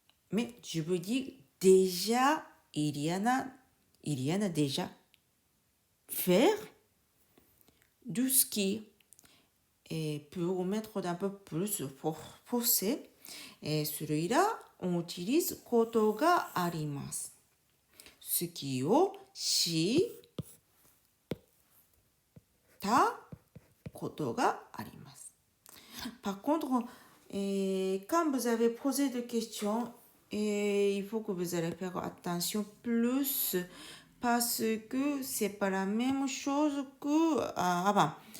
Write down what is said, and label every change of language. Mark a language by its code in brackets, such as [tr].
[fr] Mais je veux dire déjà, il y en a déjà. Faire du ski. Et pour mettre un peu plus forcé, celui-là, on utilise [ja] ことがあります。スキーをしたことがあります。 [fr] Par contre, quand vous avez posé des questions, il faut que vous allez faire attention plus parce que c'est pas la même chose que avant.